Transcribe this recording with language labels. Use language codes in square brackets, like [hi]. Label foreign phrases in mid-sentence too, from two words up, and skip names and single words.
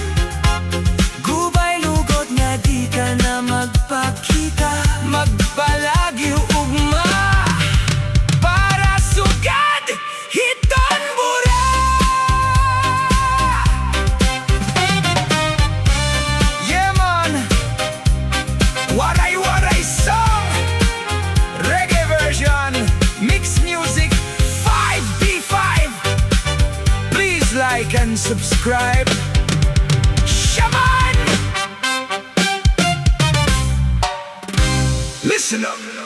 [war] Gubay lugod nga di ka na magpakita, magpalagi ugma para sugad hiton bura. [en] Yeah man, Waray waray song, reggae version, mixed music 5B5. Please like and subscribe. Shaman! Listen up.